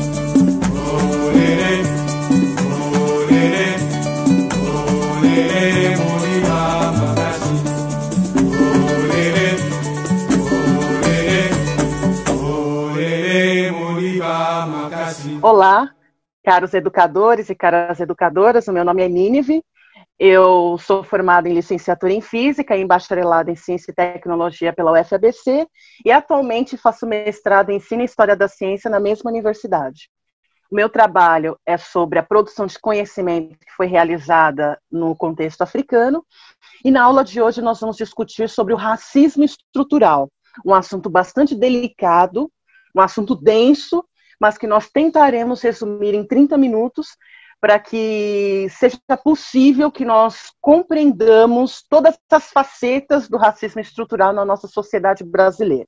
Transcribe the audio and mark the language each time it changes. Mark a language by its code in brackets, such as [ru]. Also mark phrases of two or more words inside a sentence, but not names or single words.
[ln] Olele, olele, olele, Moriba makasi. Olele, olele, olele, Moriba makasi. [pt] Olá, caros educadores e caras educadoras, o meu nome é Nínive. Eu sou formada em licenciatura em Física e em bacharelado em Ciência e Tecnologia pela UFABC e atualmente faço mestrado em Ensino e História da Ciência na mesma universidade. O meu trabalho é sobre a produção de conhecimento que foi realizada no contexto africano e na aula de hoje nós vamos discutir sobre o racismo estrutural, um assunto bastante delicado, um assunto denso, mas que nós tentaremos resumir em 30 minutos para que seja possível que nós compreendamos todas as facetas do racismo estrutural na nossa sociedade brasileira.